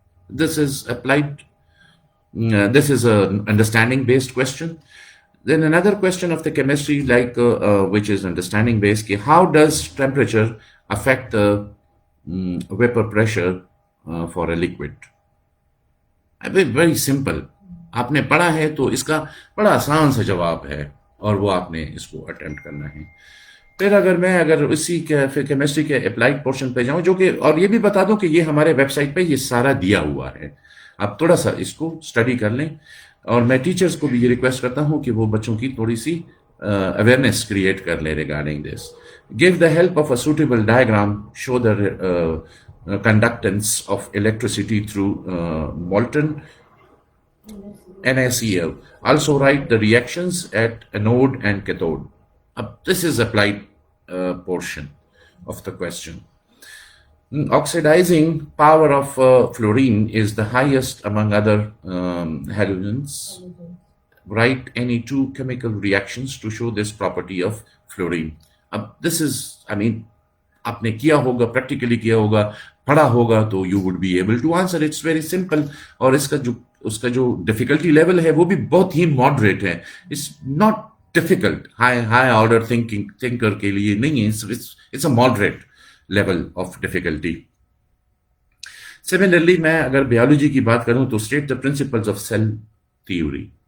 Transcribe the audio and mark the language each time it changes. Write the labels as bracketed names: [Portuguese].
[English] This is applied, this is an understanding based question. Then another question of the chemistry which is understanding based, how does temperature affect the vapor pressure for a liquid. Very simple. [Urdu] آپ نے پڑھا ہے تو اس کا بڑا آسان سا جواب ہے اور وہ آپ نے اس کو اٹیمپٹ کرنا ہے. پھر اگر اسی کیمسٹری کے اپلائیڈ پورشن پہ جاؤں، جو کہ اور یہ بھی بتا دوں کہ یہ ہمارے ویب سائٹ پہ یہ سارا دیا ہوا ہے، آپ تھوڑا سا اس کو اسٹڈی کر لیں. اور میں ٹیچرز کو بھی یہ ریکویسٹ کرتا ہوں کہ وہ بچوں کی تھوڑی سی اویئرنیس کریٹ کر لیں [English] Regarding this. Give the help of a suitable diagram, show the conductance of electricity through molten NaCl. Also write the reactions at anode and cathode. This is applied portion of the question. Oxidizing power of fluorine is the highest among other halogens. Write any 2 chemical reactions to show this property of fluorine. This is, [Urdu] آپ نے کیا ہوگا، practically کیا ہوگا، پڑھا ہوگا تو [English] You would be able to answer. It's very simple. [Urdu] اور اس کا جو ڈیفیکلٹی لیول ہے وہ بھی بہت ہی ماڈریٹ ہے. [English] it's not difficult high order thinker [Urdu] کے لیے نہیں ہے. [English] It's a moderate level of difficulty. [Urdu] Similarly میں اگر بایولوجی کی بات کروں تو [English] State the principles of cell theory.